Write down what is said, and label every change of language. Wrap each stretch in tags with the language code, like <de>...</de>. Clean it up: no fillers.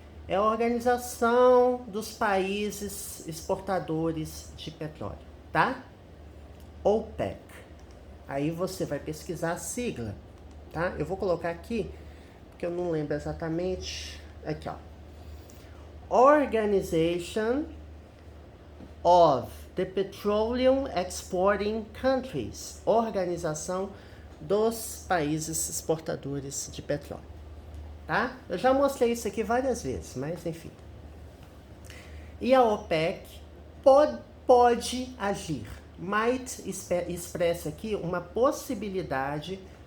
<pt>É a Organização dos Países Exportadores de Petróleo, tá? OPEC. Aí você vai pesquisar a sigla, tá? Eu vou colocar aqui, porque eu não lembro exatamente. Aqui, ó.</pt> <en>Organization of the Petroleum Exporting Countries.</en> <pt>Organização dos países exportadores de petróleo. Tá? Eu já mostrei isso aqui várias vezes, mas enfim. E a OPEC pode agir. Might expressa aqui uma possibilidade.</pt>